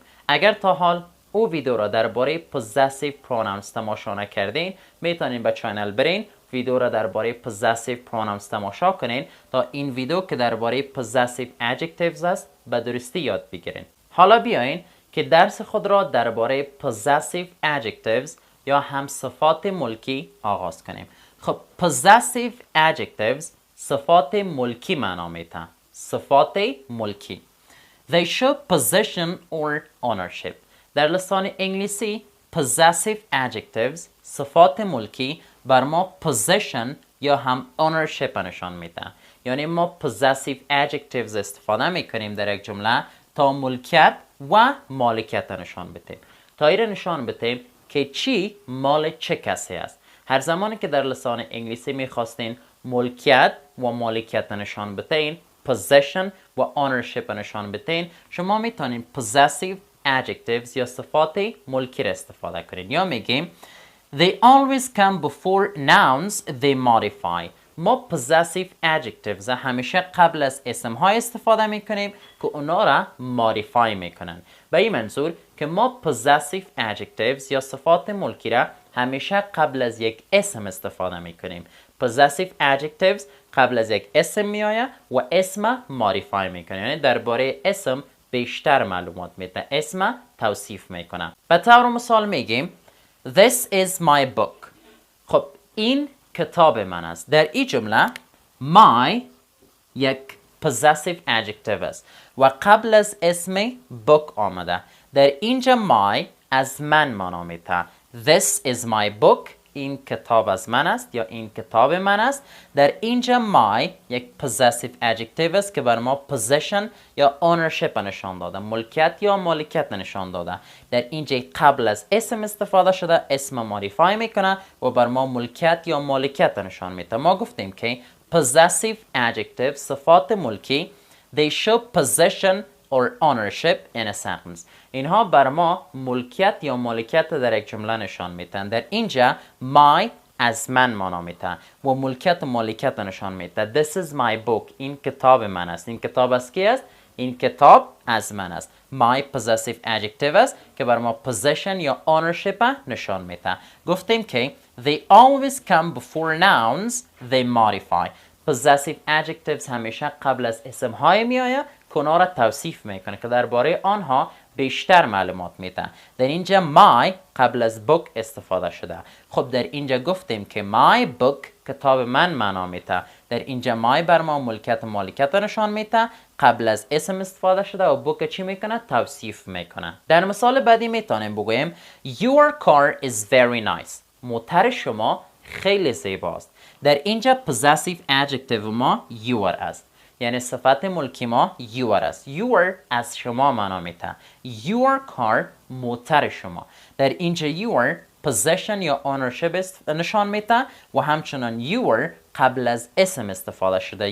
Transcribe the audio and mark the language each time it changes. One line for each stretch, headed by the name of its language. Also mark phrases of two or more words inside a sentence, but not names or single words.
Persian: اگر تا حال او ویدیو را درباره
English: possessive pronouns
Persian: تماشا نکردین، میتونین به چینل برین، ویدیو را درباره
English: possessive pronouns
Persian: تماشا کنین تا این ویدیو که درباره
English: possessive adjectives
Persian: است به درستی یاد بگیرین. حالا بیاین که درس خود را درباره
English: possessive adjectives
Persian: یا هم صفات ملکی آغاز کنیم. خب
English: possessive adjectives
Persian: صفات ملکی معنا میتن. صفات ملکی
English: They show possession or ownership.
Persian: در لسان انگلیسی
English: possessive adjectives
Persian: صفات ملکی بر ما possession یا هم ownership نشان میدن. یعنی ما
English: possessive adjectives
Persian: استفاده میکنیم در یک جمله تا ملکیت و مالکیت نشان بدیم، تا این نشان بدیم که چی مال چه کسی است. هر زمانی که در لسان انگلیسی میخواستین ملکیت و مالکیت نشان بدین، possession و ownership نشان بدین، شما میتونین
English: possessive adjectives
Persian: یا صفات ملکی را استفاده کنین. یا میگیم
English: they always come before nouns they modify.
Persian: ما
English: possessive adjectives
Persian: همیشه قبل از اسم های استفاده میکنیم که اونا را modify میکنن. به این منظور که ما
English: possessive adjectives
Persian: یا صفات ملکی را همیشه قبل از یک اسم استفاده میکنیم.
English: possessive adjectives
Persian: قبل از یک اسم میآید و اسم modify میکنه، یعنی درباره اسم بیشتر معلومات میده، اسم توصیف میکنه. به طور مثال میگیم
English: This is my book.
Persian: خب این کتاب من است. در این جمله my یک
English: possessive adjective
Persian: است و قبل از اسم book آمده. در اینجا my از من معنا میده.
English: This is my book.
Persian: این کتاب از من است یا این کتاب من است. در اینجا my یک
English: possessive adjective
Persian: است که بر ما possession یا ownership نشان داده، ملکیت یا مالکیت نشان داده. در اینجا قبل از اسم استفاده شده، اسم modify میکنه و بر ما ملکیت یا مالکیت نشان میده. ما گفتیم که
English: possessive adjective
Persian: صفات ملکی
English: they show possession or ownership in a sentence.
Persian: اینها بر ما ملکیت یا مالکیت در یک جمله نشان میدن. در اینجا my از من معنا میده و ملکیت و مالکیت نشان میده.
English: This is my book.
Persian: این کتاب من است. این کتاب از کی است؟ این کتاب از من است.
English: My possessive adjective
Persian: است که بر ما possession یا ownership نشان میده. گفتیم که
English: they always come before nouns they modify. possessive adjectives
Persian: همیشه قبل از اسم های میآید که اونا را توصیف میکنه که درباره آنها بیشتر معلومات میده. در اینجا my قبل از book استفاده شده. خب در اینجا گفتیم که
English: my book
Persian: کتاب من معنا میده. در اینجا my بر ما ملکیت و مالکیت نشان میده، قبل از اسم استفاده شده و book چی میکنه؟ توصیف میکنه. در مثال بعدی میتونیم بگوییم
English: Your car is very nice.
Persian: موتر شما خیلی زیباست. در اینجا
English: possessive adjective
Persian: ما your است، یعنی صفت ملکی ما your است. your از شما معنا میده.
English: your car
Persian: موتر شما. در اینجا
English: your possession
Persian: یا ownership نشان میده و همچنان your قبل از اسم استفاده شده.